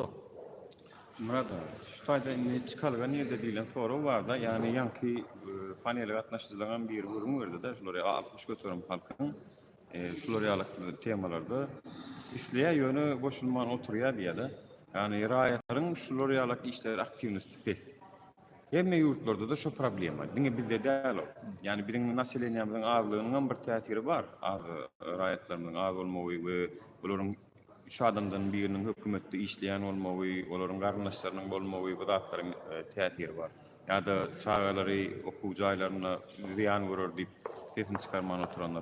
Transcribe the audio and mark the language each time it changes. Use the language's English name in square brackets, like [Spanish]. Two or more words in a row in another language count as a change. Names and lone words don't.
[Turkmen] Murat, şuýda indi çıkalgan ýerde diýilen soru bar da, ýani ýanky panele gatnaşyjylaryň bir gurumy berdi da, şolary 60 götürüm halkyň şolary ýaly temalarda isleýär ýöne boşulman oturýar diýeli. Ýani raýatlaryň şolary ýaly işler aktivnosti pes. Hemme ýurtlarda da şu problem var. Diňe bizde däl. Ýani biziň naseleniýamyzyň azlygynyň bir täsiri bar. Az raýatlaryň az bolmagy we bolaryň üç adamdan birinin hökümetde işleyen olmawy, olaryň garyndaşlarynyň bolmawy bu zatlaryň täsiri bar. Ya da çağalary okuw jaýlaryna ziyan görür diýip sesini çykarman oturanlar.